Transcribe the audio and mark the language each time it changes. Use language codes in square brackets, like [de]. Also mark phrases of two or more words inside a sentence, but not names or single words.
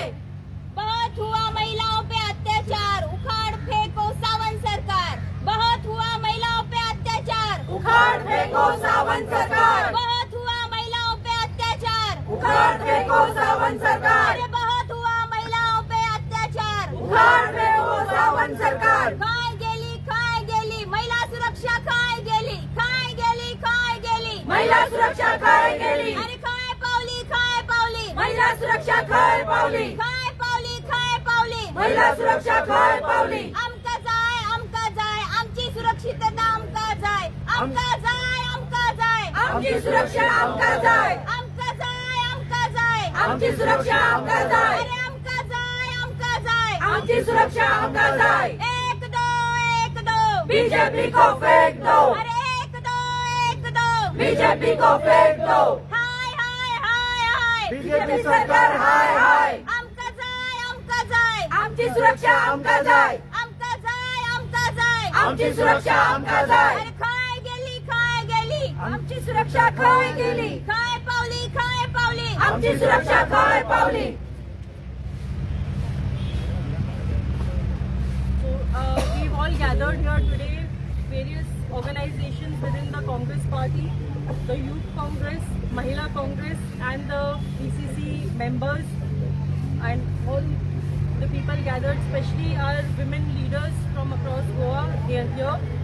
[hi] बहुत हुआ महिलाओं पे अत्याचार, उखाड़ फेंको सावंत सरकार। बहुत हुआ महिलाओं पे अत्याचार, उखाड़ फेंको सावंत सरकार। बहुत हुआ महिलाओं पे अत्याचार, उखाड़ फेंको सावंत सरकार। अरे बहुत हुआ महिलाओं पे अत्याचार, उखाड़ फेंको सावंत सरकार। [kok] काय गेली महिला सुरक्षा, काय गेली महिला सुरक्षा, काय गेली। अरे काय पावली महिला सुरक्षा, काय पावली महिला सुरक्षा, काय पावली। आमका जाय आमची सुरक्षितता, आमका जाय आमची सुरक्षा, आमका जाय आमची सुरक्षा, आमका जाय। अरे आमका जाय आमची सुरक्षा, आमका जाय। [hi] एक दो बीजेपी को फेंक दो। अरे एक दो बीजेपी को फेंक दो। हाय बीजेपी सरकार हाय हाय [kok] आमका जाय आमची सुरक्षा, आमका जाय आमची सुरक्षा, आमका जाय। अरे काय गेली आमची सुरक्षा, काय गेली। काय पावली आमची सुरक्षा, काय पावली। [en] We've all gathered here today, various organizations within the Congress party, the Youth Congress, Mahila Congress and the PCC members, and all the people gathered, especially our women leaders from across Goa, they are here.